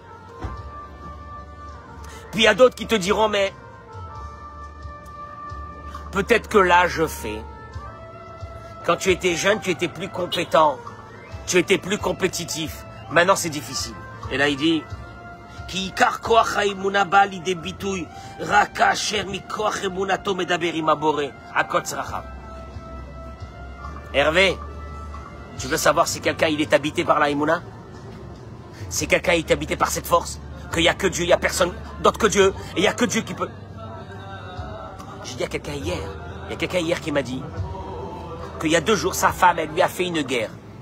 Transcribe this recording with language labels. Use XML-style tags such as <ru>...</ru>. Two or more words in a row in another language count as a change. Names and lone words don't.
<fr>Puis il y a d'autres qui te diront « mais peut-être que l'âge fait. Quand tu étais jeune, tu étais plus compétent, tu étais plus compétitif. Maintenant c'est difficile ». Et là il dit «</fr> <he>כי עיקר כוח האמונה בא לידי ביטוי רק כאשר מכוח אמונתו מדבר עם הבורא על כל צרכיו ».</he> <fr>Hervé, tu veux savoir si quelqu'un il est habité par la Emouna? Si quelqu'un est habité par cette force, qu'il n'y a que Dieu, il n'y a personne d'autre que Dieu, et il n'y a que Dieu qui peut. J'ai dit à quelqu'un hier, il y a quelqu'un hier qui m'a dit qu'il y a 2 jours, sa femme, elle lui a fait une guerre.</fr>